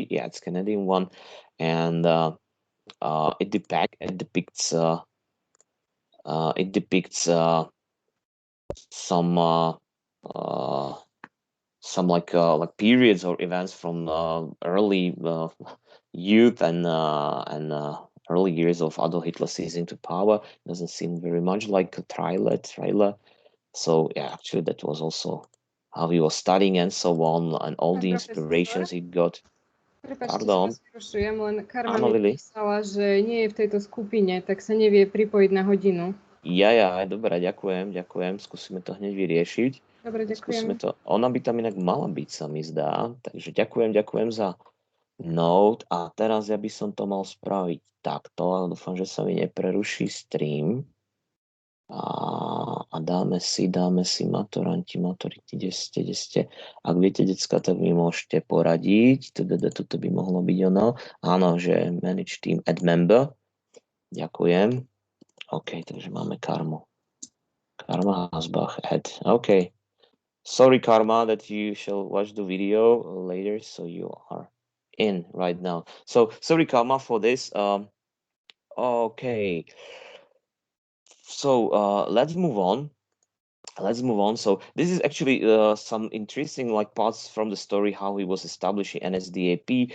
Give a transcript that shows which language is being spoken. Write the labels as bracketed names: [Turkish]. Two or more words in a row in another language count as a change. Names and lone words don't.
[English] Yeah, it's Canadian one, and it depicts some uh, some periods or events from early youth and early years of Adolf Hitler seizing to power. Doesn't seem very much like a trailer. So yeah, actually that was also how he was studying and so on, and all [Slovak] Pán [English] the [Slovak] profesor, [English] inspirations he got. [Slovak] prepáčte, že Pardon, vás vyrušujem, len Karma áno, mi Lily? písala, že nie je v tejto skupine, tak sa nevie pripojiť na hodinu. Ja, dobre, ďakujem, skúsime to hneď vyriešiť. Dobre, Skúsme ďakujem. to. Ona by tam inak mala byť, sa mi zdá. Takže ďakujem za note. A teraz ja by som to mal spraviť takto. Dúfam, že sa mi nepreruší stream. A dáme si maturanti, maturity, kde ste. Ak viete, decka, tak mi môžete poradiť. Tuto by mohlo byť ono. Áno, že [English] manage team add member. [Slovak] Ďakujem. OK, takže máme Karmu. Karma Hasbach add. OK. [English] Sorry, Karma, that you shall watch the video later, so you are in right now. So sorry, Karma, for this. Okay. So let's move on. So this is actually some interesting like parts from the story how he was establishing NSDAP.